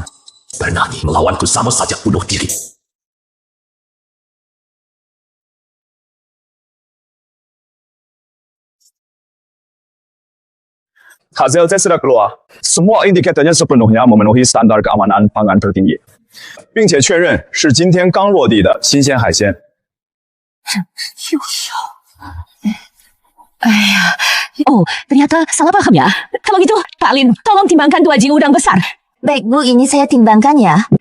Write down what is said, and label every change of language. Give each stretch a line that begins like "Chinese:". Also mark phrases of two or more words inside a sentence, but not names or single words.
Indonesian: Berani melawanku sama saja bunuh diri. Hasil tes sudah keluar. Semua indikatornya sepenuhnya memenuhi standar keamanan pangan tertinggi.
Chinese: 并且确认是今天刚落地的新鲜海鲜。
Indonesian: Oh, ternyata salah paham ya. Kalau gitu, Pak Lin, tolong timbangkan 2 jing udang besar. Baik Bu, ini saya timbangkan ya.